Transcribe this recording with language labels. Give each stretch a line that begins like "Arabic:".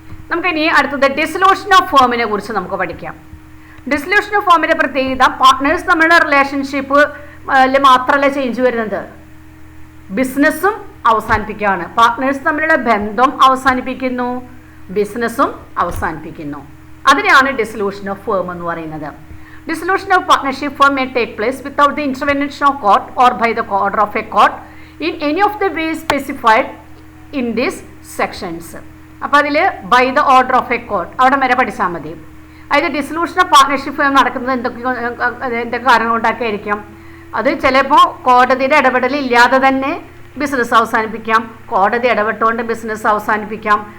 Malayalam: നമുക്കിനി അടുത്തത് dissolution of ഫേമിനെ കുറിച്ച് നമുക്ക് പഠിക്കാം. ഡിസൊല്യൂഷൻ ഓഫ് ഫേമിൻ്റെ പ്രത്യേകത പാർട്ട്നേഴ്സ് തമ്മിലുള്ള റിലേഷൻഷിപ്പ് മാത്രമല്ല ചേഞ്ച് വരുന്നത്, ബിസിനസ്സും അവസാനിപ്പിക്കുകയാണ്. പാർട്ട്നേഴ്സ് തമ്മിലുള്ള ബന്ധം അവസാനിപ്പിക്കുന്നു, ബിസിനസ്സും അവസാനിപ്പിക്കുന്നു. അതിനെയാണ് ഡിസൊല്യൂഷൻ ഓഫ് ഫേം എന്ന് പറയുന്നത്.
English: Dissolution of partnership firm may take place without the intervention of court or by the order of a court in any of the ways specified in these sections.
Malayalam: അപ്പോൾ അതിൽ
English: by the order of a court
Malayalam: അവിടെ വരെ പഠിച്ചാൽ മതി. അതായത് dissolution of partnership firm നടക്കുന്നത് എന്തൊക്കെ കാരണങ്ങൾ കൊണ്ടൊക്കെ ആയിരിക്കാം. അത് ചിലപ്പോൾ കോടതിയുടെ ഇടപെടലില്ലാതെ തന്നെ ബിസിനസ് അവസാനിപ്പിക്കാം, കോടതി ഇടപെട്ടുകൊണ്ട് ബിസിനസ് അവസാനിപ്പിക്കാം.